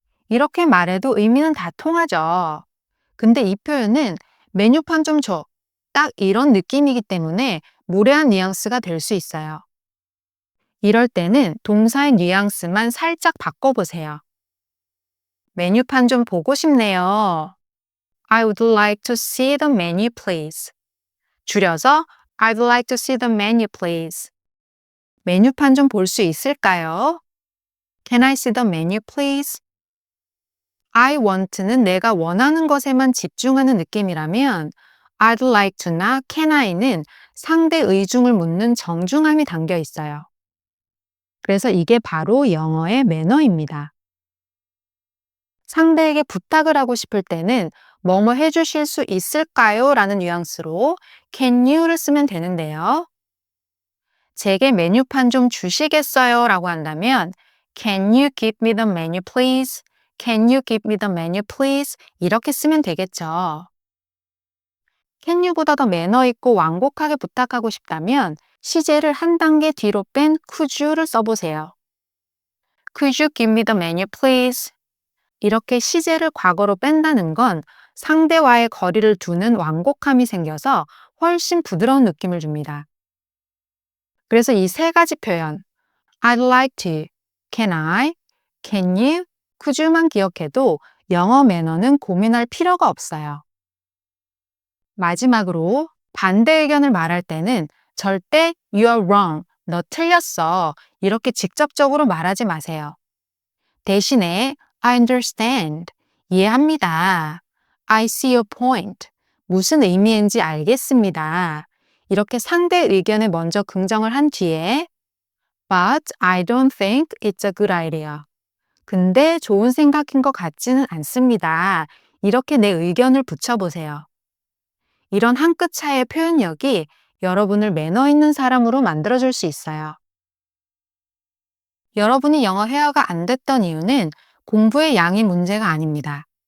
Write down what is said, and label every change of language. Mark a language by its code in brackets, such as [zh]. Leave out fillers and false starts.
[ko] 이렇게 말해도 의미는 다 통하죠. 근데 이 표현은 메뉴판 좀 줘. 딱 이런 느낌이기 때문에 무례한 뉘앙스가 될 수 있어요. 이럴 때는 동사의 뉘앙스만 살짝 바꿔보세요. 메뉴판 좀 보고 싶네요. [en] I would like to see the menu, please. [ko] 줄여서 [en] I'd like to see the menu, please. [ko] 메뉴판 좀 볼 수 있을까요? [en] Can I see the menu, please? [ko] I want는 내가 원하는 것에만 집중하는 느낌이라면 I'd like to나 can I는 상대 의중을 묻는 정중함이 담겨 있어요. 그래서 이게 바로 영어의 매너입니다. 상대에게 부탁을 하고 싶을 때는 뭐뭐 해주실 수 있을까요? 라는 뉘앙스로 can you를 쓰면 되는데요. 제게 메뉴판 좀 주시겠어요? 라고 한다면 [en] Can you give me the menu, please? Can you give me the menu, please? [ko] 이렇게 쓰면 되겠죠. Can you보다 더 매너 있고 완곡하게 부탁하고 싶다면 시제를 한 단계 뒤로 뺀 could you를 써보세요. [en] Could you give me the menu, please? [ko] 이렇게 시제를 과거로 뺀다는 건 상대와의 거리를 두는 완곡함이 생겨서 훨씬 부드러운 느낌을 줍니다. 그래서 이 세 가지 표현, I'd like to, can I, can you, could you만 기억해도 영어 매너는 고민할 필요가 없어요. 마지막으로 반대 의견을 말할 때는 절대 [en] you're wrong, [ko] 너 틀렸어 이렇게 직접적으로 말하지 마세요. 대신에 [en] I understand, [ko] 이해합니다. [en] I see your point, [ko] 무슨 의미인지 알겠습니다. 이렇게 상대 의견에 먼저 긍정을 한 뒤에 [en] But I don't think it's a good idea. [ko] 근데 좋은 생각인 것 같지는 않습니다. 이렇게 내 의견을 붙여보세요. 이런 한 끗 차이의 표현력이 여러분을 매너 있는 사람으로 만들어줄 수 있어요. 여러분이 영어 회화가 안 됐던 이유는 공부의 양이 문제가 아닙니다.